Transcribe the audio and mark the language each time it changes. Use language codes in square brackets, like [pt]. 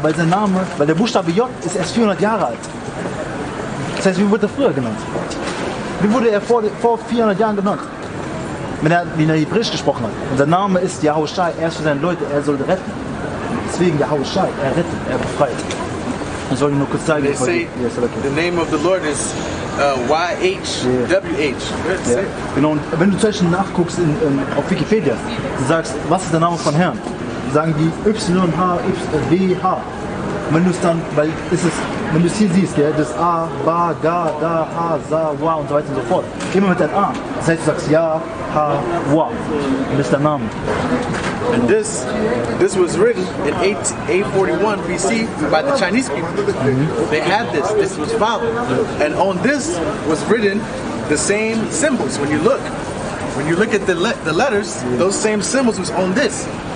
[de] Weil sein Name, weil der Buchstabe J ist erst 400 Jahre alt. Das heißt, wie wurde er früher genannt? Wie wurde er vor 400 Jahren genannt? Wenn er Hebräisch gesprochen hat. Und sein Name ist Yahushua, er ist für seine Leute, er soll retten. Deswegen Yahushua, er rettet, er befreit. Das soll ich nur kurz zeigen. [en] They say the name of the Lord is YHWH. [de] Ja. Genau, und wenn du zum Beispiel nachguckst auf Wikipedia, du sagst, was ist der Name von Herrn? Sagen die YHWH. Und wenn du es dann, weil wenn du es hier siehst, ja, das A, Ba, Ga, Da, Ha, Sa, Wa und so weiter und so fort. Immer mit einem A. Das heißt, du sagst Ja, Ha, Wa. Und das ist der Name. [en] And this was written in 841 BC by the Chinese people. They had this. This was found. And on this was written the same symbols. When you look at the letters, those same symbols was on this.